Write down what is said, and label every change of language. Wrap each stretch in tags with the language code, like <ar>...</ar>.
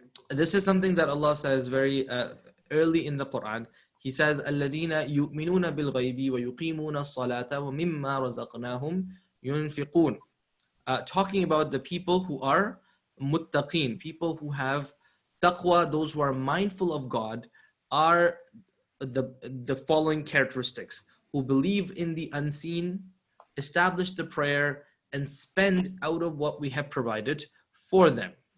<en>This is something that Allah says very early in the Quran. He says,</en> <ar>الَّذِينَ يُؤْمِنُونَ بِالْغَيْبِ وَيُقِيمُونَ الصَّلَاةَ وَمِمَّا رَزَقْنَاهُمْ يُنْفِقُونَ.</ar> <en>Talking about the people who are muttaqeen, people who have taqwa, those who are mindful of God, are the following characteristics: who believe in the unseen, establish the prayer, and spend out of what we have provided for them.</en>